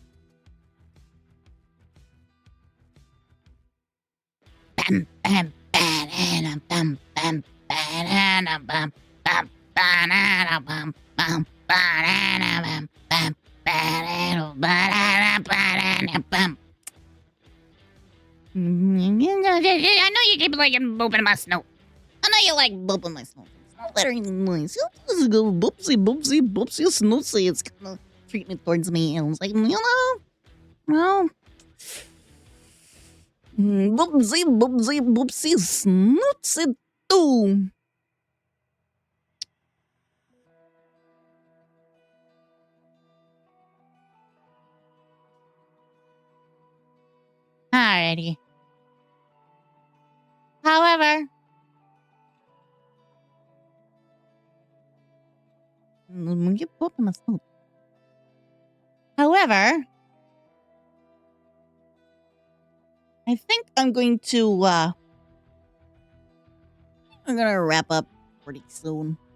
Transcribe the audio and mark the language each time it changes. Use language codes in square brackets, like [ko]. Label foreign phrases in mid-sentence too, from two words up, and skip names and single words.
[en] Bam, bam, bam, bam, bam, bam, bam, bam, bam, bam, bam, bam. I know you keep like booping my snoot. I know you like booping my snoot. It's not very nice. You just go boopsy, boopsy, boopsy, snootsy. It's kind of treating it towards me. And I was like, well, boopsy, boopsy, boopsy, snootsy, too. Alrighty. However, I think I'm going to I'm gonna wrap up pretty soon.